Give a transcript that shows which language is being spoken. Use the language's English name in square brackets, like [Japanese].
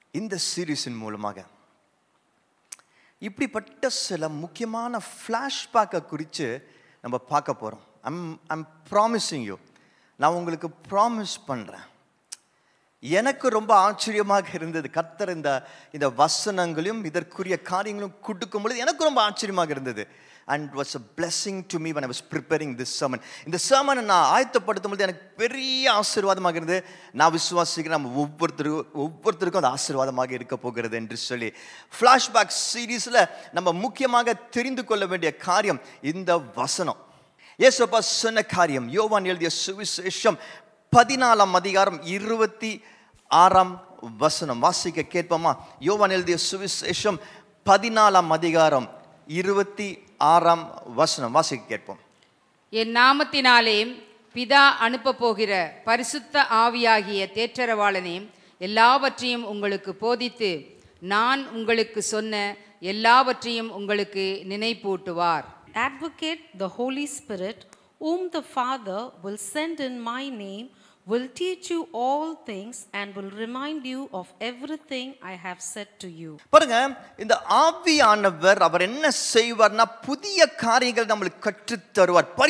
[Tamil] இந்த சீரீஸின் மூலமாக இப்படிப்பட்ட சில முக்கியமான ஃப்ளாஷ்பேக்கை குறித்து நம்ம பார்க்க போகிறோம். [English] I'm promising you, [Tamil] நான் உங்களுக்கு ப்ராமிஸ் பண்ணுறேன். எனக்கு ரொம்ப ஆச்சரியமாக இருந்தது கர்த்தர் இந்த வசனங்களையும் இதற்குரிய காரியங்களும் கொடுக்கும் பொழுது எனக்கு ரொம்ப ஆச்சரியமாக இருந்தது. [English] And it was a blessing to me when I was preparing this sermon. [Tamil] இந்த sermon நான் ஆயத்தப்படுத்தும் பொழுது எனக்கு பெரிய ஆசீர்வாதமாக இருந்தது. நான் விசுவாசிக்கிறேன் நம்ம ஒவ்வொருத்தருக்கும் அது ஆசீர்வாதமாக இருக்க போகிறது என்று சொல்லி, ஃப்ளாஷ்பேக் சீரீஸில் நம்ம முக்கியமாக தெரிந்து கொள்ள வேண்டிய காரியம் இந்த வசனம். இயேசுப்பா சொன்ன காரியம் யோவான் எழுதிய சுவிசேஷம் 14ஆம் அதிகாரம் 26ஆம் வசனம் வாசிக்க கேட்போமா? யோவான் எழுதிய சுவிசேஷம் 14ஆம் அதிகாரம் 26ஆம் வசனம் வாசிக்க கேட்போம். என் நாமத்தினாலே பிதா அனுப்ப போகிற பரிசுத்த ஆவியாகிய தேற்றரவாளனே எல்லாவற்றையும் உங்களுக்கு போதித்து நான் உங்களுக்கு சொன்ன எல்லாவற்றையும் உங்களுக்கு நினைப்பூட்டுவார். [English] Advocate, the Holy Spirit, whom the Father will send in my name, will teach you all things and will remind you of everything I have said to you. [Tamil] பாருங்க, இந்த ஆவியானவர் அவர் என்ன செய்வார்னா புதிய காரியங்கள் நம்மளுக்கு கற்றுத் தருவார்.